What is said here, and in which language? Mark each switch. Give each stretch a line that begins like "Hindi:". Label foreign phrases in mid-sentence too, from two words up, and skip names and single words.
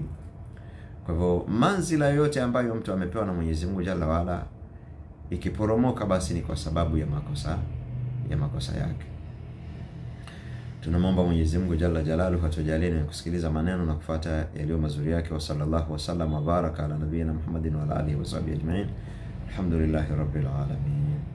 Swahili: Kwa hivyo manzila yote ambayo mtu amepewa na Mwenyezi Mungu
Arabic: جل وعلا
Swahili: ikiporomoka, basi ni kwa sababu ya makosa yake. Tunamwomba Mwenyezi Mungu
Arabic: جل جلاله
Swahili: atujalie na kusikiliza maneno na kufuata yaliyo mazuri yake.
Arabic: وصلى الله وسلم وبارك على نبينا محمد وعلى آله وصحبه أجمعين. الحمد لله رب العالمين.